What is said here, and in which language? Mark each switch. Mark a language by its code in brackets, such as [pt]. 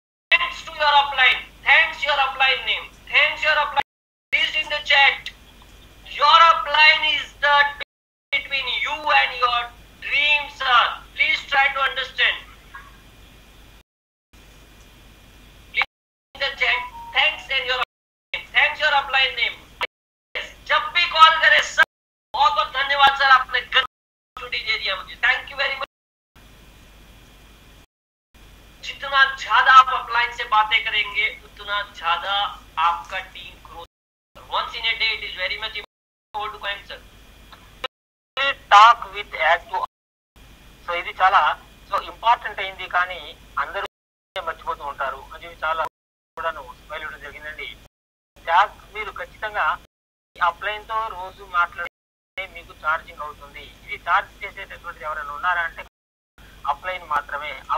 [en] Thanks to your upline. Thanks your upline name. Thanks your upline. Please in the chat. Your upline is the between you and your dreams, sir. Please try to understand. Please in the chat. Thanks and your upline. Thanks your upline name. [hi] जब भी call करे sir, बहुत बहुत धन्यवाद sir, आपने छुट्टी दे दिया मुझे. [en] Thank you very much. [hi] जितना ज्यादा आप अपलाइन से बातें करेंगे उतना ज्यादा आपका team growth. [en] Once in a day it is very much important to come, sir. Talk with active. [te] So ఇది చాలా ఇంపార్టెంట్ అయింది, కానీ అందరూ మర్చిపోతూ ఉంటారు అని చెప్పి చాలా కూడాను బయలుదేరడం జరిగిందండి. మీరు ఖచ్చితంగా అప్లైన్ తో రోజు మాట్లాడితే మీకు ఛార్జింగ్ అవుతుంది. ఇది ఛార్జ్ చేసేటటువంటిది ఎవరైనా ఉన్నారా అంటే అప్లైన్ మాత్రమే.